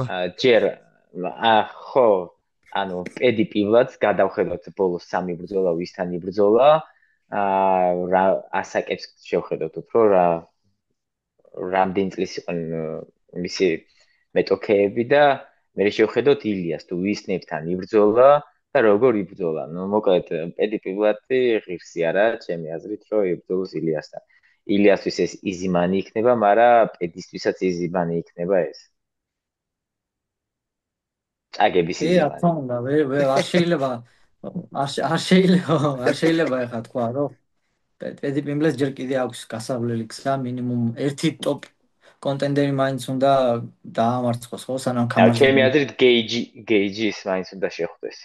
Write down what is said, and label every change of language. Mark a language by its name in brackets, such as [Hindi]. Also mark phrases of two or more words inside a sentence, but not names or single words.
[Georgian] ჯერ ხო ანუ პედი პიბლატს გადავხედოთ ბოლოს 3 ბრძოლა ვისთან იბრძოლა რა ასაკებს შევხედოთ უფრო რა რამდენი წლის იყვნენ მისი მეტოქეები და მე შევხედოთ ილიას თუ ვისნებთან იბრძოლა და როგორ იბრძოლა. ნუ მოკლედ პედი პიბლატი ღირსი არა ჩემი აზრით რომ იბრძოლოს ილიასთან. ილიასთვის ეს [English] easy money [Georgian] იქნება, მაგრამ პედისთვისაც [English] easy money [Georgian] იქნება ეს. წაგების [English] easy money. [Georgian] რა თქმა უნდა, არ შეიძლება ეხა თქვა რომ პედი პიმბლეტს ჯერ კიდე აქვს გასავლელი გზა, მინიმუმ ერთი ტოპ კონტენდერი მაინც უნდა დაამარცხოს ხო სანამ გამარჯვება. ჩემი აზრით გეიჯის მაინც უნდა შეხვდეს.